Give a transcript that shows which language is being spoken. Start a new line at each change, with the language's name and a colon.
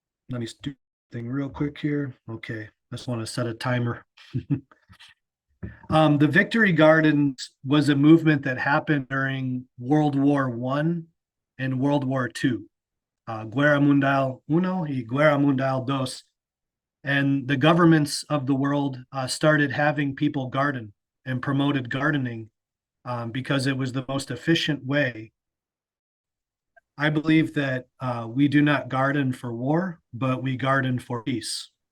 English: Let me do something real quick here. Okay, I just want to set a timer. The Victory Gardens was a movement that happened during World War I and World War II.
Spanish: Guerra Mundial Uno y Guerra Mundial Dos.
English: And the governments of the world started having people garden and promoted gardening because it was the most efficient way. I believe that we do not garden for war, but we garden for peace.